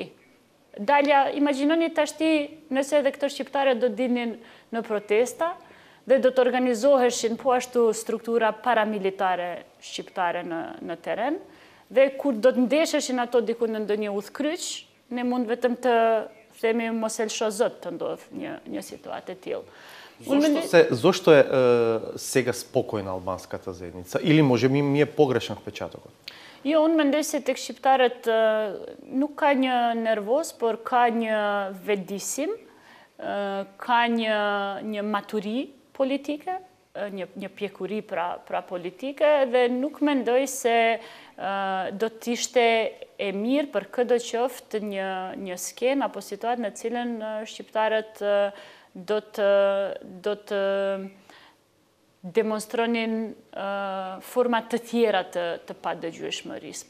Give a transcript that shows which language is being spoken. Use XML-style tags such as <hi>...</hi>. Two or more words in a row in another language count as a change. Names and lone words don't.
<sq>Dalja, imagjinoni tashti nëse edhe këto shqiptare do dilnin në protesta dhe do të organizoheshin po ashtu struktura paramilitare shqiptare në teren, dhe kur do të ndesheshin ato diku në ndonjë udhkryq, ne mund vetëm të themi mos e lësho zot të ndodh një situatë e tillë.</sq> <mk>Зошто е сега спокојна албанската заедница? Или може би ми е погрешен впечатокот?</mk> <sq>Jo, unë mendoj se tek shqiptarët nuk ka një nervoz, por ka një vetëdisim, ka një maturi politike, një pjekuri pra politike, dhe nuk mendoj se do të ishte e mirë për këdo qoftë një skenë apo situatë në cilën shqiptarët do të demonstronin forma të tjera të padëgjueshmërisë.</sq>